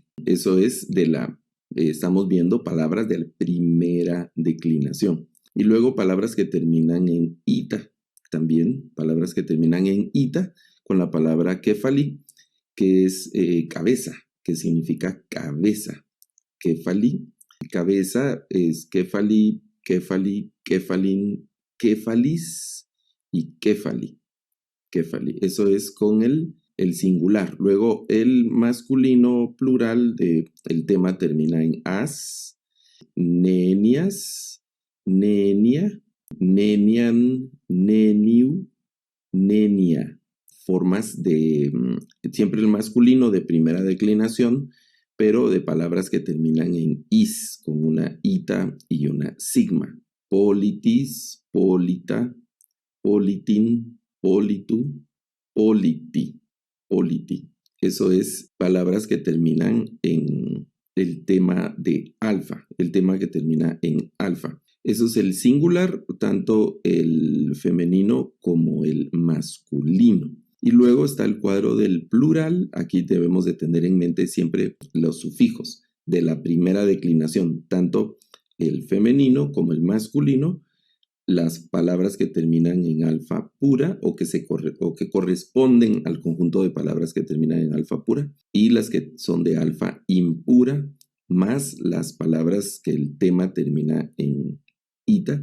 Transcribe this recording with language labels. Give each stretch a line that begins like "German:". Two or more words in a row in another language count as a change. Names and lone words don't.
Spanish: Eso es estamos viendo palabras de la primera declinación. Y luego palabras que terminan en ita, también palabras que terminan en ita, con la palabra kefali, que es cabeza, que significa cabeza.
Greek: κεφαλή,
Spanish: cabeza es
Greek: κεφαλή, κεφαλή, κεφαλήν, κεφαλῆς y κεφαλῇ.
Spanish: Eso es con el singular. Luego el masculino plural el tema termina en as,
Greek: νεανίας, νεανία, νεανίαν, νεανίου, νεανία.
Spanish: Formas siempre el masculino de primera declinación, pero de palabras que terminan en is, con una ita y una sigma.
Greek: πολίτης, πολῖτα, πολίτην, πολίτου, πολίτῃ.
Spanish: Eso es palabras que terminan en el tema de alfa, el tema que termina en alfa. Eso es el singular, tanto el femenino como el masculino. Y luego está el cuadro del plural. Aquí debemos de tener en mente siempre los sufijos de la primera declinación, tanto el femenino como el masculino, las palabras que terminan en alfa pura o que corresponden al conjunto de palabras que terminan en alfa pura, y las que son de alfa impura, más las palabras que el tema termina en ita.